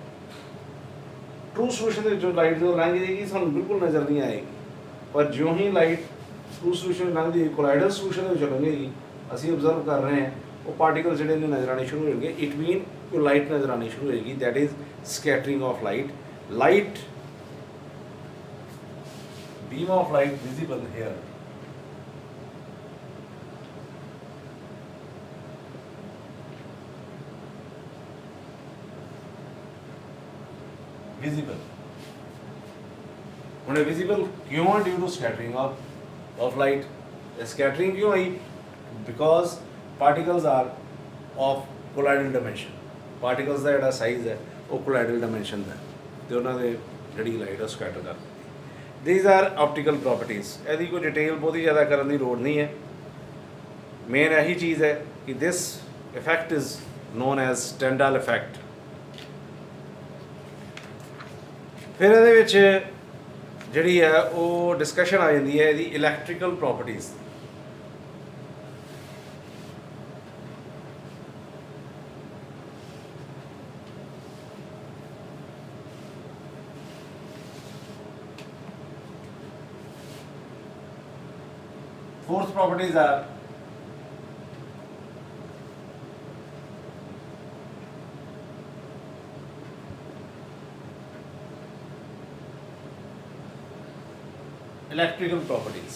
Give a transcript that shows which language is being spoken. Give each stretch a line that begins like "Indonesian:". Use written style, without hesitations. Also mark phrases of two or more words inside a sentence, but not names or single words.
English: true solution
Punjabi: ਦੇ ਵਿੱਚੋਂ ਲਾਈਟ ਜਦੋਂ ਲੰਘ ਜਾਏਗੀ ਸਾਨੂੰ ਬਿਲਕੁਲ ਨਜ਼ਰ ਨਹੀਂ ਆਏਗੀ, ਪਰ ਜਿਉਂ ਹੀ
English: light true solution
Punjabi: ਲੰਘਦੀ
English: colloidal solution
Punjabi: ਦੇ ਵਿੱਚ ਲੰਘੇਗੀ, ਅਸੀਂ ਓਬਜ਼ਰਵ ਕਰ ਰਹੇ ਹਾਂ ਉਹ ਪਾਰਟੀਕਲ ਜਿਹੜੇ ਨੇ ਨਜ਼ਰ ਆਉਣੇ ਸ਼ੁਰੂ ਹੋ ਜਾਣਗੇ।
English: it mean
Punjabi: ਕਿ ਲਾਈਟ ਨਜ਼ਰ ਆਉਣੀ ਸ਼ੁਰੂ ਹੋਏਗੀ,
English: that is scattering of light. ਲਾਈਟ beam of light visible here, visible।
Punjabi: ਹੁਣ visible ਕਿਉਂ ਹੈ?
English: due to scattering of light।
Punjabi: scattering ਕਿਉਂ ਆਈ?
English: because particles are of colloidal dimension।
Punjabi: particles ਦਾ ਜਿਹੜਾ ਸਾਈਜ਼ ਹੈ ਉਹ
English: colloidal dimension
Punjabi: ਦਾ ਤੇ ਉਹਨਾਂ ਦੇ ਜਿਹੜੀ ਲਾਈਟ ਉਹ ਸਕੈਟਰ ਕਰ।
English: These are optical properties।
Punjabi: ਇਹਦੀ ਕੋਈ ਡਿਟੇਲ ਬਹੁਤੀ ਜ਼ਿਆਦਾ ਕਰਨ ਦੀ ਲੋੜ ਨਹੀਂ ਹੈ।
English: ਮੇਨ
Punjabi: ਇਹੀ ਚੀਜ਼ ਹੈ ਕਿ
English: this effect is known as Tyndall effect।
Punjabi: ਫਿਰ ਇਹਦੇ ਵਿੱਚ ਜਿਹੜੀ ਹੈ ਉਹ ਡਿਸਕਸ਼ਨ ਆ ਜਾਂਦੀ ਹੈ ਇਹਦੀ
English: electrical properties. Fourth properties are electrical properties.